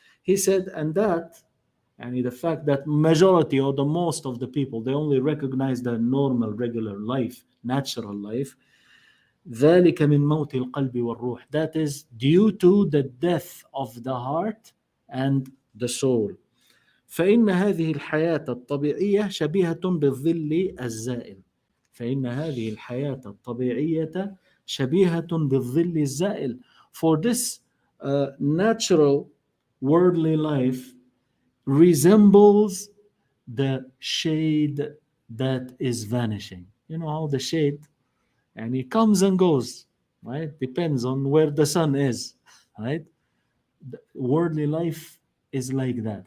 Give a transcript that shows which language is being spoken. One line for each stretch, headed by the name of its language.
English: He said, and that, and the fact that majority or the most of the people, they only recognize the normal, regular life, natural life.
Arabic: ذلك من موت القلب والروح,
English: that is due to the death of the heart and the soul.
Arabic: فإن هذه الحياة الطبيعية شبيهة بالظل الزائل. فإن هذه الحياة الطبيعية شبيهة بالظل الزائل.
English: For this natural worldly life resembles the shade that is vanishing. You know how the shade, and it comes and goes, right? Depends on where the sun is, right? The worldly life is like that.